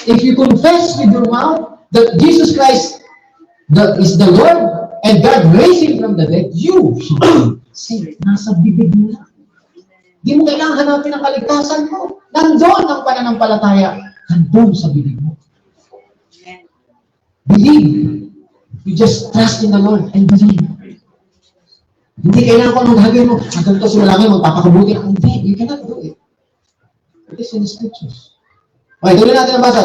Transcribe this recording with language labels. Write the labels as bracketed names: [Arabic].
[English] If you confess with your mouth that Jesus Christ that is the Lord and God raised Him from the dead, you shall be saved. [Filipino] Nasa bibig mo lang. Di mo kailangan hanapin ang kaligtasan mo. Nandun ang pananampalataya. Nandun sa bibig mo. [English] Believe. You just trust in the Lord and believe. [Filipino] Hindi kailangan ko anong gagawin mo. Ang ganito sumalangin, magpapakabuti. Hindi, [English] you cannot do it. It is in the scriptures. Okay, [Filipino] tuloy natin ang basa.